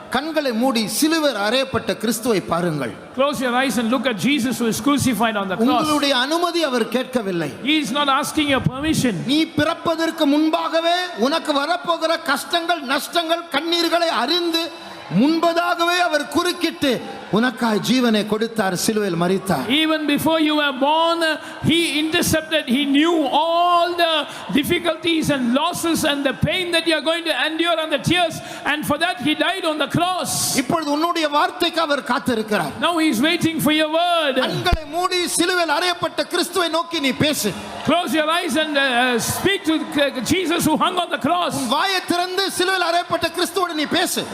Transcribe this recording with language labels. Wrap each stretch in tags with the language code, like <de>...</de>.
<ta>கண்களை மூடி சிலுவையில் அறையப்பட்ட கிறிஸ்துவை பாருங்கள்.</ta> <en>Close your eyes and look at Jesus who is crucified on the cross.</en> <ta>உங்களுடைய அனுமதி அவர் கேட்கவில்லை.</ta> <en>He is not asking your permission.</en> <ta>நீ பிறப்பதற்கு முன்பாகவே உனக்கு வரப்போகிற கஷ்டங்கள் நஷ்டங்கள் கண்ணீர்களை அறிந்து முன்பதாகவே அவர் குறுக்கிட்டு உனக்காய் ஜீவனை கொடுத்தார், சிலுவையில் மரித்தார்.</ta> <en>Even before you were born, he intercepted. He knew all the difficulties and losses and the pain that you are going to endure and the tears, and for that he died on the cross.</en> <ta>இப்பொழுது உன்னுடைய வார்த்தைக்கு அவர் காத்திருக்கிறார்.</ta> <en>Now he is waiting for your word.</en> <ta>கண்களை மூடி சிலுவையில் அறையப்பட்ட கிறிஸ்துவை நோக்கி நீ பேசு.</ta> <en>Close your eyes and speak to Jesus who hung on the cross.</en> <ta>உன் வாயை திறந்து சிலுவையில் அறையப்பட்ட கிறிஸ்துவோடு நீ பேசு.</ta>